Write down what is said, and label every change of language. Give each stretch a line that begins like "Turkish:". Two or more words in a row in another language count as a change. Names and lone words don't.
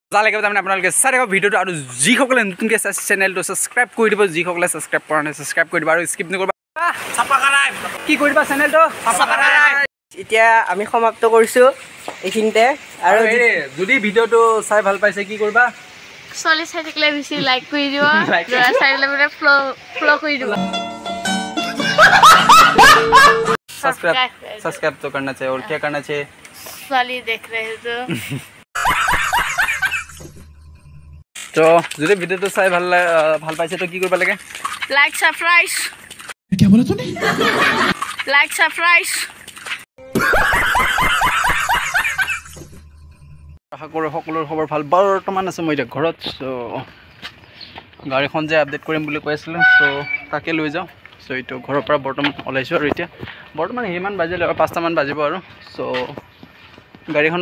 Assamese: মজা লাগিব তাৰমানে আপোনালোকে চাই থাকক ভিডিঅ'টো আৰু যিসকলে নতুনকৈ চাইছে চেনেলটো ছাবস্ক্ৰাইব কৰি দিব যিসকলে ছাবস্ক্ৰাইব কৰা নাই ছাবস্ক্ৰাইব কৰি দিব আৰু স্কিপ নকৰিবা কি কৰিবা চেনেলটো এতিয়া আমি সমাপ্ত কৰিছোঁ এইখিনিতে আৰু যদি ভিডিঅ'টো চাই ভাল পাইছে কি কৰিবা চলি চাই থাকিলে বেছি লাইক কৰি দিব চাই থাকিলে ফ্লো কৰি দিব
Hindi: सब्सक्राइब तो करना चाहिए और क्या करना चाहिए साली देख रहे हो
Assamese: तो যদি ভিডিওটো চাই ভাল পাইছে তো কি কৰিব লাগে
English: like subscribe
Hindi: क्या बोला तूने
English: like subscribe
Assamese: আশা কৰো সকলোৰ খবৰ ভাল বৰ্তমান আছে মই এতিয়া ঘৰত সো গাড়ীখন যে আপডেট কৰিম বুলি কৈ আছিলো সো তাকে লৈ যাও সো এইটো ঘৰৰ পৰা বৰ্তমান ওলাইছো আৰু এতিয়া বৰ্তমান হেমান বাজিলে 5টা মান বাজিব আৰু সো গাড়ীখনৰ